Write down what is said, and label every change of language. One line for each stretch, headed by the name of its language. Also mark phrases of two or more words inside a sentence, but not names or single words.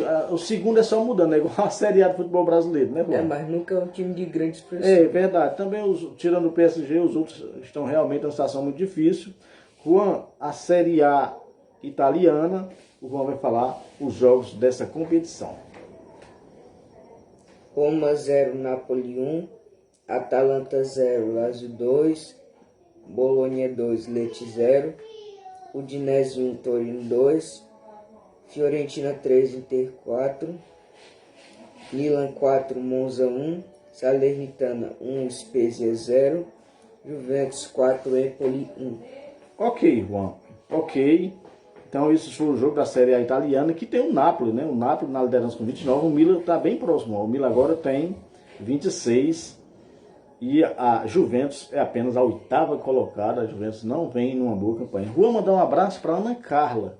Portuguese: O segundo é só mudando, é igual a Série A do futebol brasileiro, né, Juan? É, mas nunca é um time de grande expressão. É verdade. Também, tirando o PSG, os outros estão realmente em uma situação muito difícil. Juan, a Série A italiana, o Juan vai falar os jogos dessa competição. Roma 0, Napoli 1, Atalanta 0, Lazio 2, Bologna 2, Lecce 0, Udinese 1, Torino 2, Fiorentina 3, Inter 4, Milan 4, Monza 1, Salernitana 1, Spezia 0, Juventus 4, Empoli 1. Ok, Juan. Ok. Então, esse foi o jogo da Série A italiana, que tem o Napoli, né? O Napoli na liderança com 29, o Milan está bem próximo. O Milan agora tem 26 e a Juventus é apenas a 8ª colocada. A Juventus não vem numa boa campanha. Vou mandar um abraço para Ana Carla.